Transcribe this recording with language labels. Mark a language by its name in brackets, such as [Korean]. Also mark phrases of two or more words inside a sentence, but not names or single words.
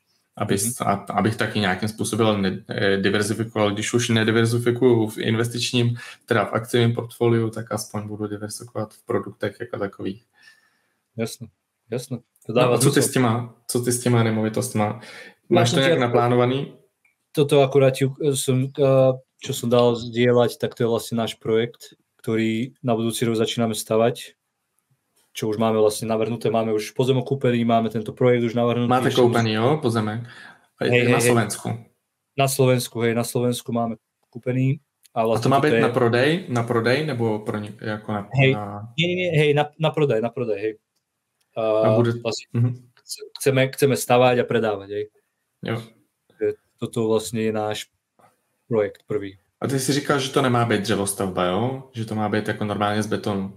[Czech] Abych taky nějakým způsobem diverzifikoval. Když už nediverzifikuju v investičním, teda v akciovém portfoliu, tak aspoň budu diverzifikovat v produktech jako takových. Jasné. No a co ty s těma nemovitostma? Máš to nějak naplánovaný? [Slovak] Toto akurát, čo som dal zdieľať, tak to je vlastne náš projekt, ktorý na budúci rok začíname stavať, čo už máme vlastne navrhnuté. Máme už pozemok kúpený, máme tento projekt už navrhnutý. [Czech] Máte koupený, jo, pozemek? Na Slovensku? [Slovak] Na Slovensku máme kúpený. [Czech] A to má být na prodej, nebo pro jako na... [Slovak] Na prodej, hej. Vlastne, chceme stavať a predávať, hej. [Czech] Jo. [Slovak] Toto vlastně je náš projekt prvý. [Czech] A ty si říkal, že to nemá být dřevostavba, jo? Že to má být jako normálně z betonu.